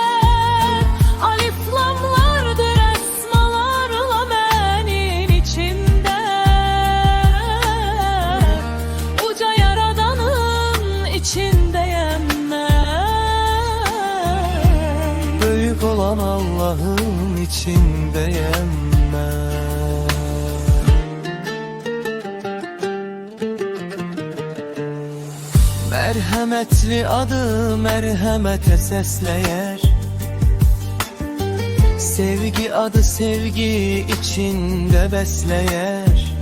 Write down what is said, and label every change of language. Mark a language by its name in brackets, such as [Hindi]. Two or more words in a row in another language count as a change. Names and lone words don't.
[Azerbaijani] Aliflamlardır əsmalarla mənim içimdə. Uca yaradanın içindəyəm mən. [Turkish] Büyük olan [Azerbaijani] Allah'ın içindəyəm mən. [Turkish] Merhametli adı merhamete [Azerbaijani] səsləyər. Sevgi adı [Turkish] sevgi içinde [Azerbaijani] bəsləyər.